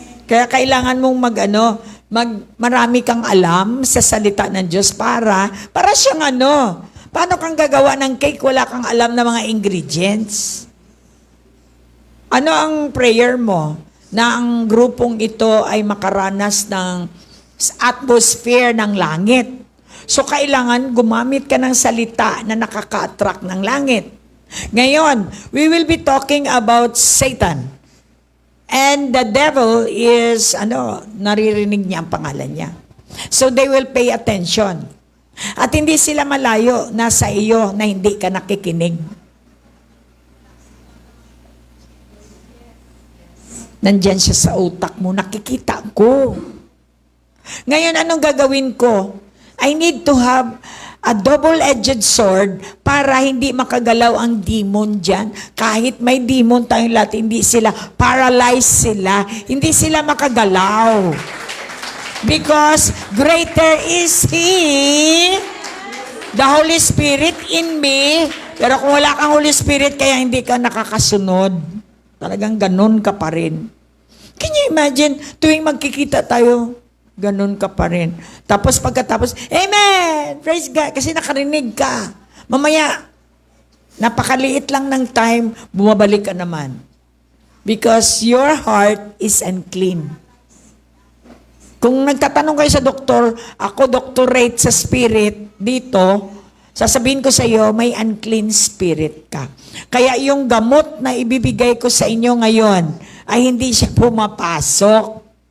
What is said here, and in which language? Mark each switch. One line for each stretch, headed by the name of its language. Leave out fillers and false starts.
Filipino: Kaya kailangan mong marami kang alam sa salita ng Diyos para siyang paano kang gagawa ng cake, wala kang alam na mga ingredients. Ano ang prayer mo? Na ang grupong ito ay makaranas ng atmosphere ng langit. So, kailangan gumamit ka ng salita na nakaka-attract ng langit. Ngayon,
English: we will be talking about Satan. And the devil is,
Filipino: naririnig niya ang pangalan niya.
English: So, they will pay attention.
Filipino: At hindi sila malayo nasa iyo na hindi ka nakikinig. Nandyan siya sa utak mo, nakikita ko. Ngayon, anong gagawin ko?
English: I need to have a double-edged sword
Filipino: para hindi makagalaw ang demon dyan. Kahit may demon tayong lahat, hindi sila, paralyzed sila, hindi sila makagalaw.
English: Because greater is He, the Holy Spirit in me.
Filipino: Pero kung wala kang Holy Spirit, kaya hindi ka nakakasunod. Talagang ganun ka pa rin.
English: Can you imagine,
Filipino: tuwing magkikita tayo, ganun ka pa rin. Tapos pagkatapos, Amen!
English: Praise God!
Filipino: Kasi nakarinig ka. Mamaya, napakaliit lang ng time, bumabalik ka naman.
English: Because your heart is unclean.
Filipino: Kung nagtatanong kayo sa doktor, ako doctorate sa spirit dito, sasabihin ko sa iyo, may unclean spirit ka. Kaya yung gamot na ibibigay ko sa inyo ngayon, ay hindi siya pumapasok.